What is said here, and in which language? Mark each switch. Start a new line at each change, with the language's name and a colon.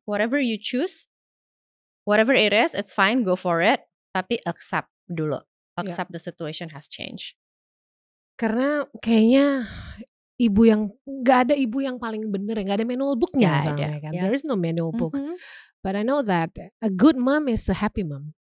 English: Whatever you choose, whatever it is, it's fine. Go for it. Tapi accept dulu. Accept the situation has changed.
Indonesian: Karena kayaknya gak ada ibu yang paling bener ya, gak ada manual booknya soalnya kan.
English: There is no manual book. But I know that a good mom is a happy mom.